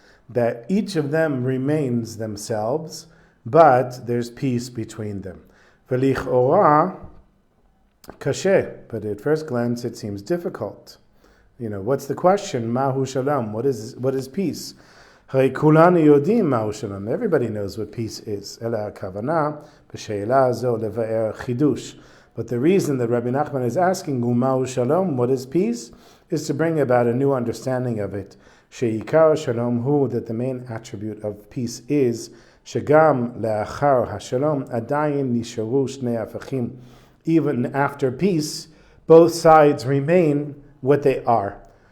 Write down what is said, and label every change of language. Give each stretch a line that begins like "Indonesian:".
English: That each of them remains themselves, but there's peace between them.
Hebrew: V'lich ora kashe,
English: but at first glance it seems difficult. What's the question?
Hebrew: Mahu shalom,
English: what is peace?
Hebrew: הרי כולנו יודעים מהו שלום.
English: Everybody knows what peace is.
Hebrew: אלא הכוונה בשאלה הזו לבאר חידוש.
English: But the reason that Rabbi Nachman is asking
Hebrew: mהו shalom,
English: what is peace, is to bring about a new understanding of it.
Hebrew: שעיקר shalom hu,
English: that the main attribute of peace is
Hebrew: שגם לאחר השלום עדיין נשארו שני הפכים.
English: Even after peace, both sides remain what they are.